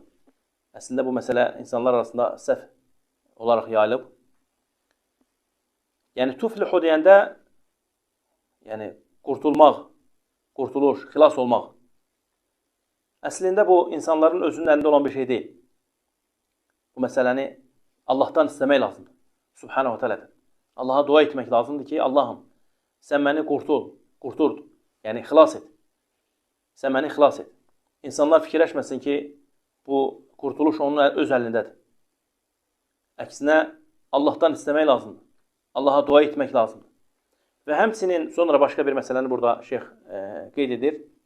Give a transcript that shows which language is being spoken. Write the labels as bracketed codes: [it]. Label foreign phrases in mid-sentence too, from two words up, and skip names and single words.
[az] Əslində bu məsələ insanlar arasında səhv olaraq yayılıb. Yəni, tuflihu deyəndə, yəni, qurtulmaq, qurtuluş, xilas olmaq. Əslində bu, insanların özünün əlində olan bir şey deyil. Bu məsələni Allahdan istəmək lazımdır. [ar] سبحانه وتعالى. [az] Allaha dua etmək lazımdır ki, Allahım, sən məni qurtur, yəni xilas et. Sən məni xilas et. İnsanlar fikirləşməsin ki, bu qurtuluş onun öz əlindədir. Əksinə, Allahdan istəmək lazımdır. Allaha dua etmək lazımdır. Və həmçinin sonra başqa bir məsələni burada şeyx qeyd edir.